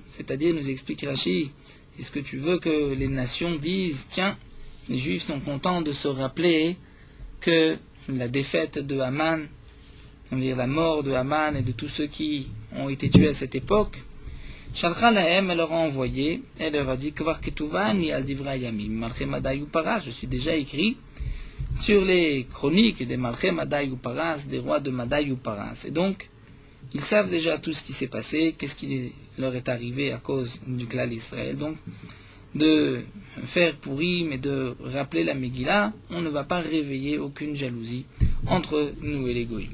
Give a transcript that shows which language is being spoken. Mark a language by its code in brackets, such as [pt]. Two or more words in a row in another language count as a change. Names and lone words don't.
[fr] C'est-à-dire, nous explique Rashi, est-ce que tu veux que les nations disent, tiens, les Juifs sont contents de se rappeler que la défaite de Haman, c'est-à-dire la mort de Haman et de tous ceux qui ont été tués à cette époque, [he] שלחה להם, [fr] elle leur a envoyé, elle leur a dit, [he] כבר כתובני על דברי ימים, מלכי מדי ופרס, [fr] je suis déjà écrit sur les chroniques des [he] מלכי מדי ופרס, [fr] des rois de Madai Uparas. Et donc, ils savent déjà tout ce qui s'est passé, qu'est-ce qui leur est arrivé à cause du clan d'Israël. Donc, de faire Purim et de rappeler la Megillah, on ne va pas réveiller aucune jalousie entre nous et les Goïm.